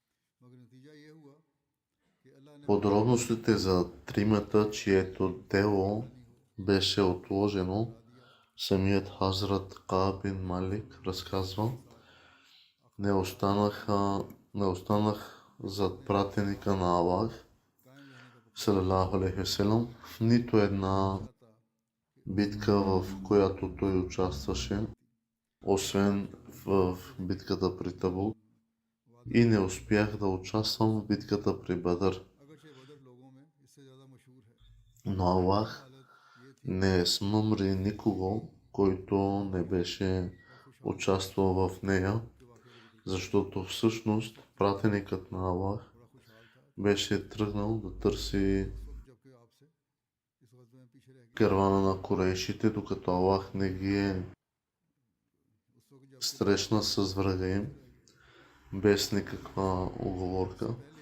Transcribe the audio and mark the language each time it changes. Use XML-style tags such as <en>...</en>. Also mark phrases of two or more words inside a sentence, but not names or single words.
<bg>Подробностите за 3, чието дело беше отложено, самият Хазрат Кааб бин Малик разказва: не останах зад пратеника на Аллах,</bg> <ar>صلى الله عليه وسلم,</ar> <bg>в нито една битка, в която той участваше, освен в битката при Табук, и не успях да участвам в битката при Бадър. Но Аллах не смъмри никого, който не беше участвал в нея, защото всъщност пратеникът на Аллах беше тръгнал да търси каравана на корейшите, докато Аллах не ги е срещна с врага им, без никаква уговорка.</bg>